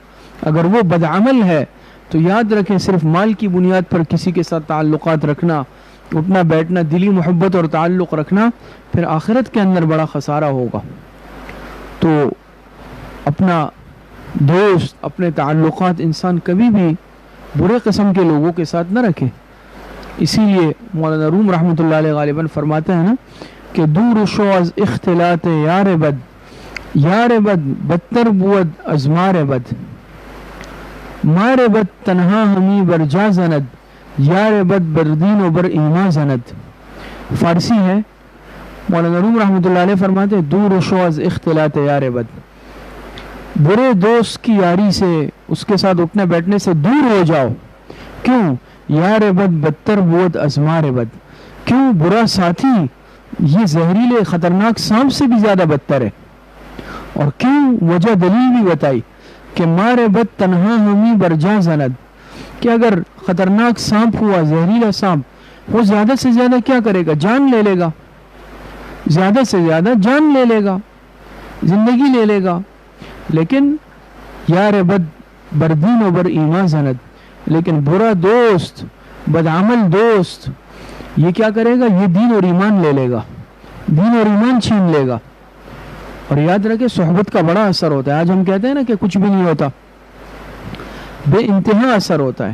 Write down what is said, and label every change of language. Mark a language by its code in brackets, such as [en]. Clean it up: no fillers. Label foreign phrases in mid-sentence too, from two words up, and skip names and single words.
[ur] اگر وہ بدعمل ہے تو یاد رکھیں صرف مال کی بنیاد پر کسی کے ساتھ تعلقات رکھنا، اٹھنا بیٹھنا، دلی محبت اور تعلق رکھنا، پھر آخرت کے اندر بڑا خسارہ ہوگا۔ تو اپنا دوست، اپنے تعلقات انسان کبھی بھی برے قسم کے لوگوں کے ساتھ نہ رکھے۔ اسی لیے مولانا روم رحمۃ اللہ علیہ غالباً فرماتے ہیں نا کہ [fa] دور شو از اختلاط یار بد، یار بد بدتر بود از مار بد، مار بد تنہا ہمی بر جا زند، یار بد بر دین و بر ایمان زند۔ [ur] فارسی ہے، مولانا روم رحمۃ اللہ علیہ فرماتے ہیں [fa] دور شو از اختلاط یار بد، [ur] برے دوست کی یاری سے، اس کے ساتھ اٹھنے بیٹھنے سے دور ہو جاؤ. [fa] کیوں؟ یار بد بدتر بود از مار بد. [ur] کیوں؟ برا ساتھی یہ زہریلے خطرناک سانپ سے بھی زیادہ بدتر ہے. اور کیوں؟ وجہ دلیل بھی بتائی کہ [fa] مار بد تنہا ہمی برجا زند، [ur] کہ اگر خطرناک سانپ ہوا، زہریلا سانپ، وہ زیادہ سے زیادہ کیا کرے گا؟ جان لے لے گا، زیادہ سے زیادہ جان لے لے گا، زندگی لے لے گا. [fa] لیکن یار بد بردین و بر ایمان زند، [ur] لیکن برا دوست، بدعمل دوست، یہ کیا کرے گا؟ یہ دین اور ایمان لے لے گا، دین اور ایمان چھین لے گا. اور یاد رکھے صحبت کا بڑا اثر ہوتا ہے. آج ہم کہتے ہیں نا کہ کچھ بھی نہیں ہوتا، بے انتہا اثر ہوتا ہے.